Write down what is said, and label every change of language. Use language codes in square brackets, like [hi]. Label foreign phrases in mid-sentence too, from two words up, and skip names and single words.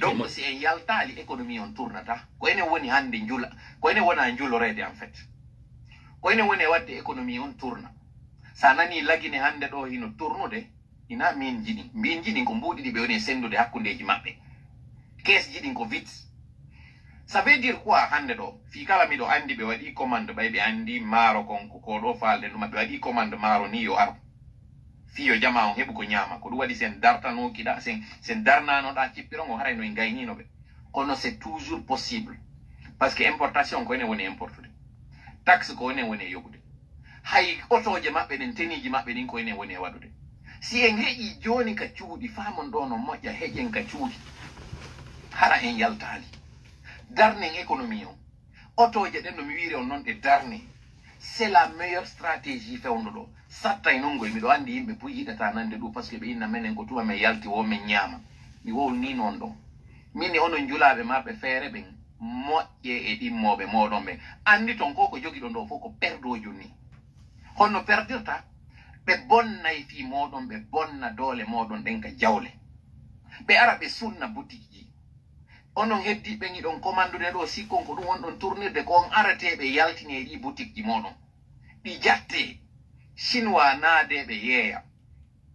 [ff] donc si en yaltali économie on tournata ko ene woni hande njula ko ene wona njulorede [fr] en fait [ff] ko ene woni wadde économie on tourna sa nani lagine hande ɗo hino tournude ina min jiɗi mbin jiɗin ko mbuɗi ɗi ɓe woni sendude hakkundeji maɓɓe caisse jiɗin ko [fr] vite ça veut dire quoi [ff] hande ɗo fi kala miɗo andi ɓe waɗi commande ɓay ɓe andi maaro konko ko ɗo falde ɗuma ɓe waɗi commande maaro ni yo aro fiyo jama on heɓu ko ñaama ko ɗum waɗi sen dartanokiɗa sen darnanoɗa cippiron o haray no en gayninoɓe kono [fr] c'est toujours possible par ce que importation [ff] ko ene woni importude taxe ko ene woni e yoɓude hay otoje maɓɓe ɗen teniji maɓɓe ɗin ko ene woni e waɗude si en heƴi joni ka cuuɗi famon ɗo no moƴƴa heƴen ka cuuɗi hara en yaltali darnen économie o otoje ɗen no mi wiiri on noon ɗe darne [fr] c'est la meilleure stratégie [ff] fewndo ɗo satta e nongoy miɗo andi yimɓe puy yiɗata nande ɗum [fr] par ce [ff] que ɓe inna menen ko tuma men yalti wo men ñaama mi wowni noon ɗon min e onon julaɓe marɓe feere ɓen moƴƴe e ɗimmoɓe moɗon ɓen andi ton ko ko jogi ɗon ɗo fof ko perdojo ni honno perdirta ɓe bonnay fi moɗon ɓe bonna doole moɗon ɗen ka jawle ɓe ara ɓe sunna boutique ji onon heddiɓe iɗon commandude ɗo sikkon ko ɗum wonɗon tournirde ko on arateɓe yaltini e ɗi boutique ji moɗon ɗi jatte chinois naadeɓe yeeya